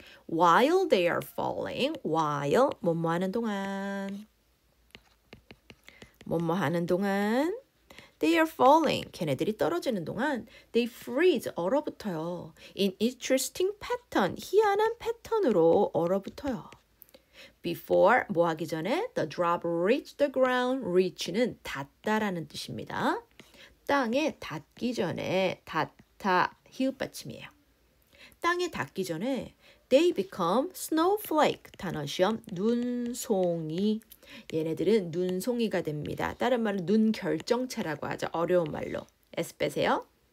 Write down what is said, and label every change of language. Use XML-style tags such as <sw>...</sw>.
<en>While they are falling, while</en> <ko>뭐뭐 하는 동안 뭐뭐 하는 동안</ko> <en>they are falling</en> <ko>걔네들이 떨어지는 동안</ko> <en>they freeze</en> <ko>얼어붙어요.</ko> <en>In interesting pattern</en> <ko>희한한 패턴으로 얼어붙어요.</ko> <en>Before</en> <ko>뭐 하기 전에</ko> <en>the drop reached the ground</en> <ko>reach는 닿다라는 뜻입니다. 땅에 닿기 전에 닿다 히읗 받침이에요. 땅에 닿기 전에</ko> <en>they become snowflake</en> <ko>단어 시험 눈송이 얘네들은 눈송이가 됩니다. 다른 말은 눈 결정체라고 하죠. 어려운 말로 S 빼세요.</ko>